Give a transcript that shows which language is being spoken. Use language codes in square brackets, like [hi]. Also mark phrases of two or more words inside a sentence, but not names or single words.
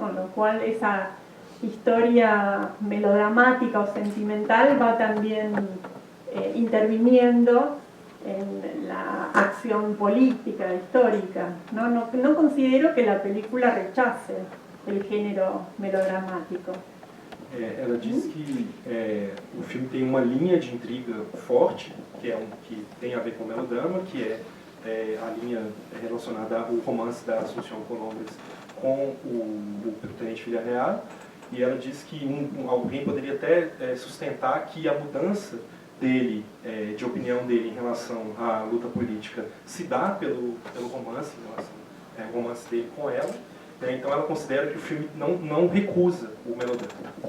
[es] Con lo cual esa historia melodramática o sentimental va también interviniendo en la acción política, histórica. No considero que la película rechace el género melodramático. [pt] Ela diz que o filme tem uma linha de intriga forte, que tem a ver com o melodrama, que é a linha relacionada ao romance da Asunción Colombres com o Tenente Villarreal, e ela diz que alguém poderia até sustentar que a mudança dele, de opinião dele em relação à luta política, se dá pelo romance, em relação ao romance dele com ela. Então ela considera que o filme não recusa o melodrama. [es] Sí.